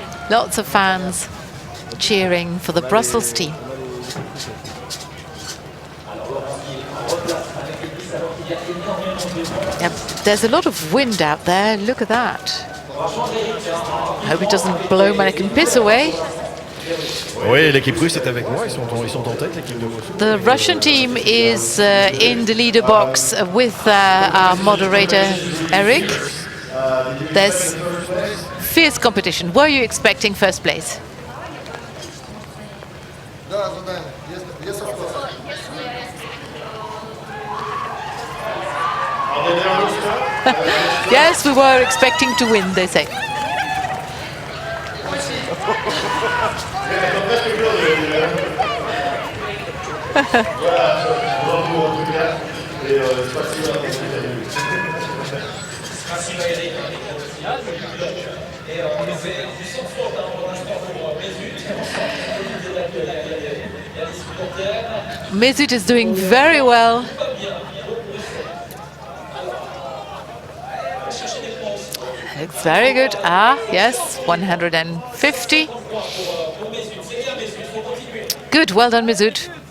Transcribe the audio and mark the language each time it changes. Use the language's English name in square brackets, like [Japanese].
[English] Lots of fans cheering for the Brussels team. Yep, there's a lot of wind out there, look at that. Hope it doesn't blow Mannequin Piss away. [French] Oui, l'équipe russe est avec moi, ils sont en tête, l'équipe de Moscou. [English] The Russian team is in the leader box with our moderator, Eric. There's fierce competition. Were you expecting first place? Yes, we were expecting to win, they say. [French] Et on le fait du sans faute pour l'instant pour Mesut. [English] Mesut is doing very well. It's very good. Ah, yes, 150. Good, well done, Mesut.